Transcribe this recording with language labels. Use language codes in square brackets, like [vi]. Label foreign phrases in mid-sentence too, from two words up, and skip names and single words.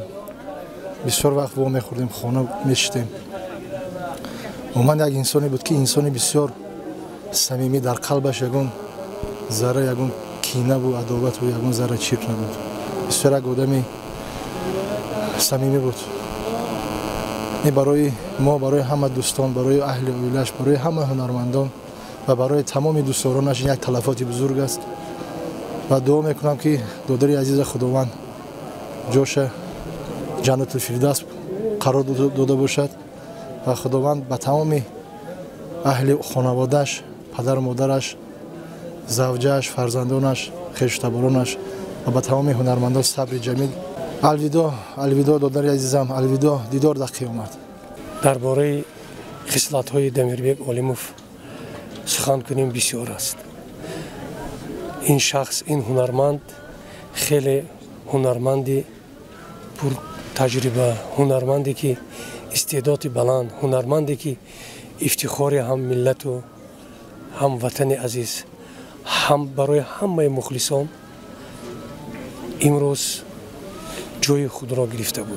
[tg] бисёр вақт во мехӯрдем, хона мешитем. уман як инсоне буд ки инсони бисёр самимӣ, дар қалбаш ягон зарра ягон кинаву адовату ягон зарра чирк набуд. бисёр як одами самимӣ буд. [fa] این برای ما، برای همه دوستان، برای اهل اویلش، برای همه هنرمندان و برای تمام دوستدارانش یک تلفاتی بزرگ است و دعا میکنم که دادر عزیز خداوند جاش جنت الفردوس قرار داده باشد و خداوند به تمام اهل خانواده‌اش، پدر و مادرش، زوجه‌اش، فرزندانش، خویشتبارانش و به تمام هنرمندان صبر جمیل. الوداع، الوداع دادر عزیزم، الوداع، دیدار در قیامت. درباره خصلت‌های дамирбек олимов سخن کنیم بسیار است. این شخص، این هنرمند خیلی هنرمندی پر تجربه، هنرمندی که استعداد بلند، هنرمندی که افتخار هم ملت و هم وطن عزیز، هم برای همه مخلصان امروز جای خود را گرفته بود.